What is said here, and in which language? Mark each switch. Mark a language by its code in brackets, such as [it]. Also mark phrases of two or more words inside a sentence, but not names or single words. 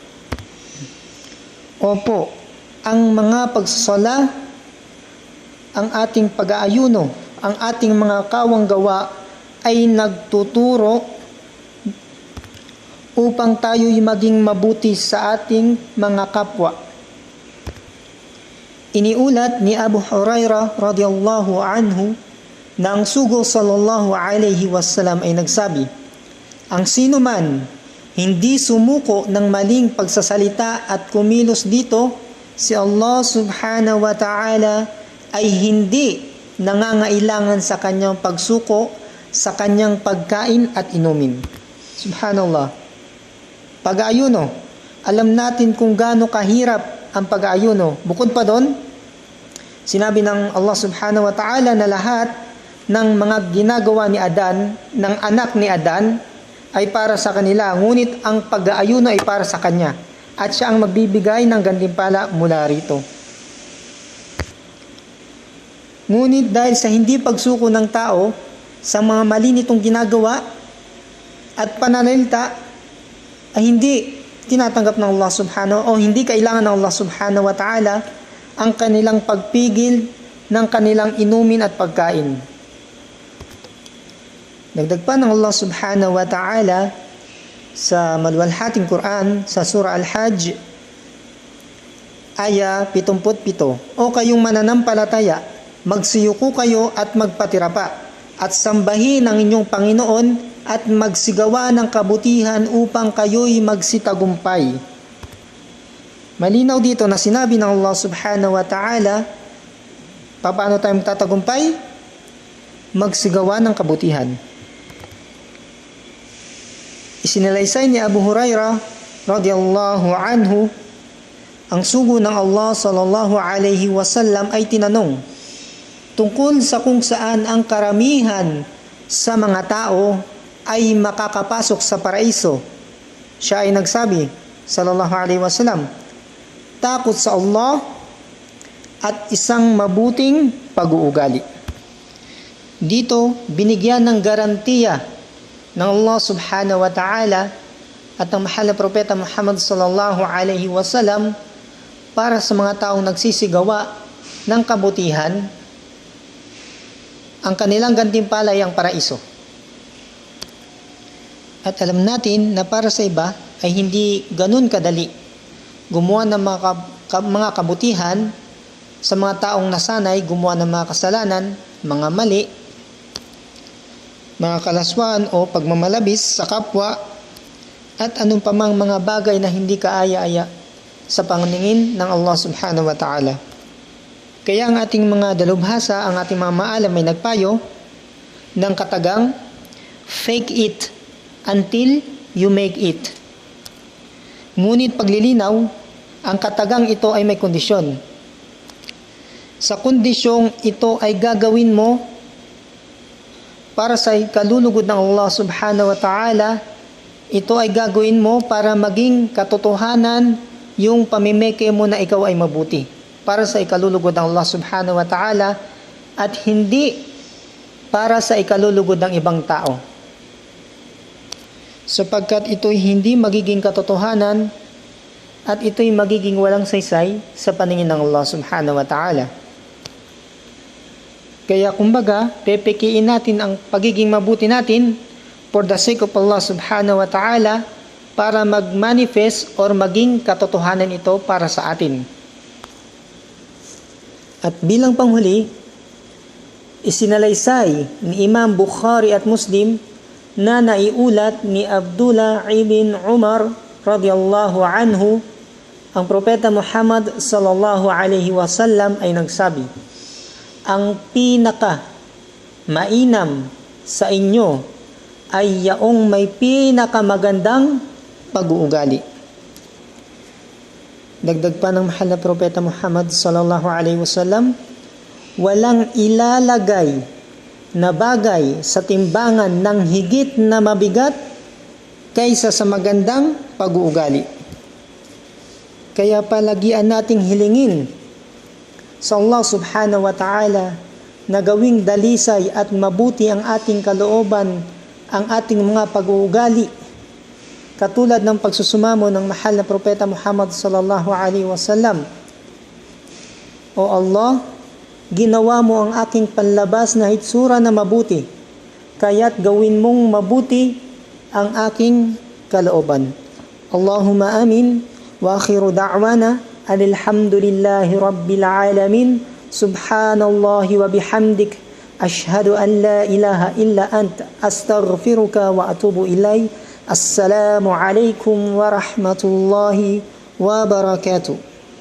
[tl] Opo, ang mga pagsasala, ang ating pag-aayuno, ang ating mga kawang gawa ay nagtuturo upang tayo'y maging mabuti sa ating mga kapwa. Iniulat ni Abu Hurairah [ar] رضي الله عنه [tl] na ang sugo [ar] صلى الله عليه وسلم [tl] ay nagsabi, "Ang sino man hindi sumuko ng maling pagsasalita at kumilos dito, si Allah [ar] سبحانه وتعالى [tl] ay hindi nangangailangan sa kanyang pagsuko sa kanyang pagkain at inumin. Subhanallah. Pag-aayuno, alam natin kung gaano kahirap ang pag-aayuno. Bukod pa doon, sinabi ng Allah [ar] سبحانه وتعالى [tl] na lahat ng mga ginagawa ni Adan, ng anak ni Adan, ay para sa kanila, ngunit ang pag-aayuno ay para sa kanya, at siya ang magbibigay ng gantimpala mula rito. Ngunit dahil sa hindi pagsuko ng tao sa mga mali nitong ginagawa at pananalita, ay hindi tinatanggap ng Allah subhanahu o hindi kailangan ng Allah [ar] سبحانه وتعالى [tl] ang kanilang pagpigil ng kanilang inumin at pagkain. Dagdag pa ng Allah [ar] سبحانه وتعالى [tl] sa maluwalhating Quran sa Surah Al-Hajj aya 77, o kayong mananampalataya, magsiyuko kayo at magpatira pa, at sambahin ang inyong Panginoon at magsigawa ng kabutihan upang kayo'y magsitagumpay. Malinaw dito na sinabi ng Allah [ar] سبحانه وتعالى, [tl] paano tayo magtatagumpay? Magsigawa ng kabutihan. Isinalaysay ni Abu Hurairah [ar] رضي الله عنه, [tl] ang sugo ng Allah [ar] صلى الله عليه وسلم [tl] ay tinanong tungkol sa kung saan ang karamihan sa mga tao ay makakapasok sa paraiso. Siya ay nagsabi [ar] صلى الله عليه وسلم, [tl] takot sa Allah at isang mabuting pag-uugali. Dito binigyan ng garantiya ng Allah [ar] سبحانه وتعالى [tl] at ng mahal na propeta Muhammad [ar] صلى الله عليه وسلم [tl] para sa mga taong nagsisigawa ng kabutihan, ang kanilang gantimpala ay ang paraiso. At alam natin na para sa iba ay hindi ganun kadali gumawa ng mga kabutihan sa mga taong nasanay gumawa ng mga kasalanan, mga mali, mga kalaswaan o pagmamalabis sa kapwa, at anong pamang mga bagay na hindi kaaya-aya sa paningin ng Allah [ar] سبحانه وتعالى. [tl] Kaya ang ating mga dalubhasa, ang ating mga maalam ay nagpayo ng katagang, [en] fake it until you make it. [tl] Ngunit paglilinaw, ang katagang ito ay may kondisyon. Sa kondisyong ito ay gagawin mo para sa kalulugod ng Allah [ar] سبحانه وتعالى, [tl] ito ay gagawin mo para maging katotohanan yung pamimeke mo na ikaw ay mabuti, para sa ikalulugod ng Allah [ar] سبحانه وتعالى [tl] at hindi para sa ikalulugod ng ibang tao. Sapagkat ito'y hindi magiging katotohanan at ito'y magiging walang saysay sa paningin ng Allah [ar] سبحانه وتعالى. [tl] Kaya kumbaga, pepekiin natin ang pagiging mabuti natin [en] for the sake of [tl] Allah [ar] سبحانه وتعالى [tl] para mag-manifest or maging katotohanan ito para sa atin. At bilang panghuli, isinalaysay ni Imam Bukhari at Muslim na naiulat ni Abdullah ibn Umar [ar] رضي الله عنه, [tl] ang propeta Muhammad [ar] صلى الله عليه وسلم [tl] ay nagsabi, ang pinaka mainam sa inyo ay yaong may pinakamagandang pag-uugali. Dagdag pa ng mahal na propeta Muhammad [ar] صلى الله عليه وسلم, [tl] walang ilalagay na bagay sa timbangan ng higit na mabigat kaysa sa magandang pag-uugali. Kaya palagian nating hilingin sa Allah [ar] سبحانه وتعالى [tl] na gawing dalisay at mabuti ang ating kalooban, ang ating mga pag-uugali, katulad ng pagsusumamo ng mahal na propeta Muhammad [ar] صلى الله عليه وسلم. [tl] O Allah, ginawa mo ang aking panlabas na hitsura na mabuti, kaya't gawin mong mabuti ang aking kalooban. [ar] اللهم آمين، وآخر دعوانا الحمد لله رب العالمين، سبحان الله وبحمدك، أشهد أن لا إله إلا أنت، أستغفرك وأتوب إليك. السلام عليكم ورحمة الله وبركاته.